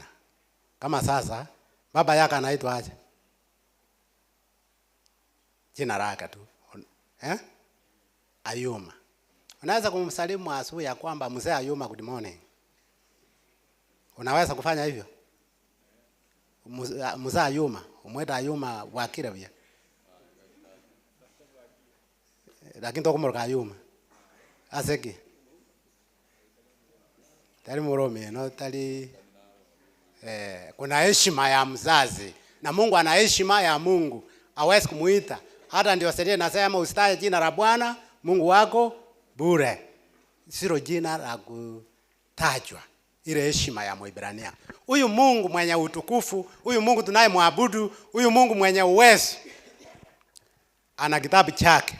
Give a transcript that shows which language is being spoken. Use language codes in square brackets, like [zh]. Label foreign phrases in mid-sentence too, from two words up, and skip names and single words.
[sw] Kama sasa baba yake anaitwa aje? Jina lake tu. Ayuma. Unaweza kumsalimu asubuhi ya kwamba mzee Ayuma, [en] good morning. [sw] Unaweza kufanya hivyo? Mzee Ayuma, umwita Ayuma wakira bia. [guz] Lakini tokumoroka Ayuma. Aseki. Tali moromi, no tali [sw] kuna heshima ya mzazi. Na Mungu ana heshima ya Mungu. Hawezi kumuita. Hata ndio sheria inasema usitaje jina la Bwana Mungu wako bure. Sio jina la kutajwa. Ile heshima ya Mwibrania. Huyu Mungu mwenye utukufu, huyu Mungu tunayemwabudu, huyu Mungu mwenye uwezo, ana kitabu chake.